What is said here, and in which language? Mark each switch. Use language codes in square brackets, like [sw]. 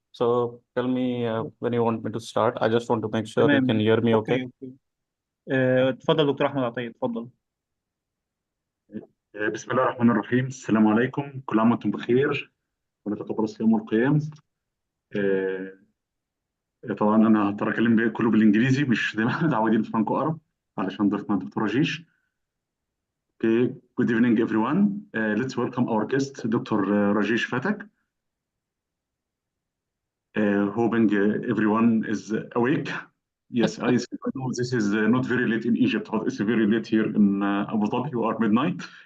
[en] So tell me when you want me to start. I just want to make sure you can [ar] تمام. [en] hear me okay. Okay. [ar] اتفضل دكتور احمد عطية، اتفضل. بسم الله الرحمن الرحيم. السلام عليكم، كل عام وانتم بخير ونتقبل الصيام والقيام. آه، طبعا انا هضطر اتكلم كله بالانجليزي، مش زي ما احنا متعودين في فرانكو ارب، علشان ضيفنا الدكتور رجيش. [en] Okay, good evening everyone. Let's welcome our guest, Dr. Rajesh Phatak. Hoping everyone is awake. Yes, I know this is not very late in Egypt, but it's very late here in Abu Dhabi. We are midnight.